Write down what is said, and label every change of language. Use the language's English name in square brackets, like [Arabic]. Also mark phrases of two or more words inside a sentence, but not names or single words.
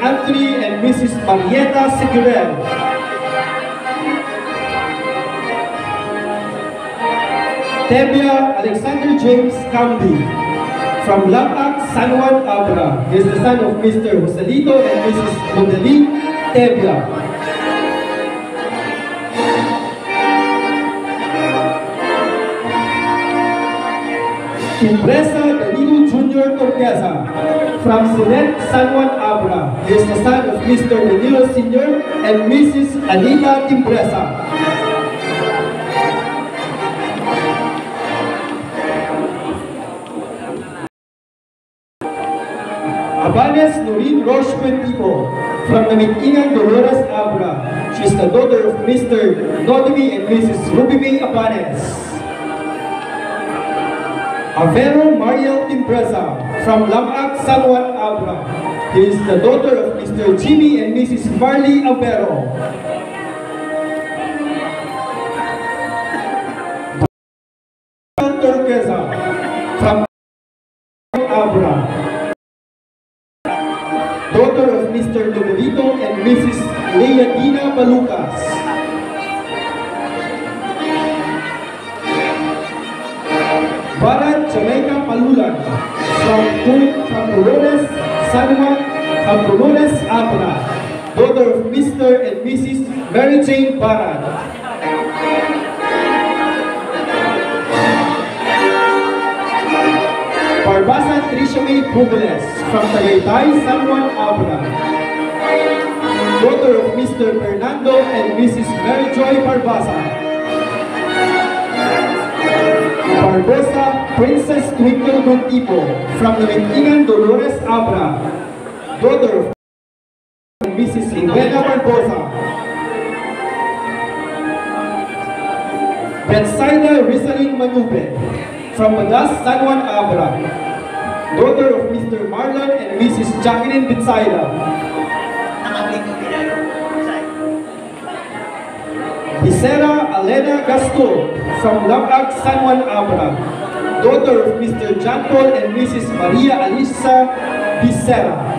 [English] Anthony and Mrs. Marieta Segurel. Tebia Alexander James Camby, from Lapak San Juan Abra, he is the son of Mr. Joselito and Mrs. Modeline Tebia. Impresa Danilo Jr. Torqueza, from Sinet San Juan Abra, he is the son of Mr. Danilo Sr. and Mrs. Anita Timpresa. Abanes Nurin Roche Pentipo, from Namitingan Dolores Abra, she is the daughter of Mr. Nodimi and Mrs. Ruby May Abanes. Avero Mariel Timpresa, from Lamak San Juan Abra, he is the daughter of Mr. Jimmy and Mrs. Marley Avero. Torqueza, from Abra, daughter of Mr. Lumerito and Mrs. Leadina Balucas. Barat Jamaica Palulan, from Dolores San Juan, from Dolores Abra, daughter of Mr. and Mrs. Mary Jane Barat. Barbasa Tricia May Bubles, from Tagaytay San Juan Abra, daughter of Mr. Fernando and Mrs. Mary Joy Barbasa. Barbosa Princess Twinkle Montipo, from Namitingan Dolores Abra, daughter of Mrs. Ivena Barbosa. Betsaida Rizalin Manube, from Badas San Juan Abra, daughter of Mr. Marlon and Mrs. Jacqueline Betsaida. Bisera Alena Gaston, from Lapak San Juan Abra, daughter of Mr. John Paul and Mrs. Maria Alisa Bisera.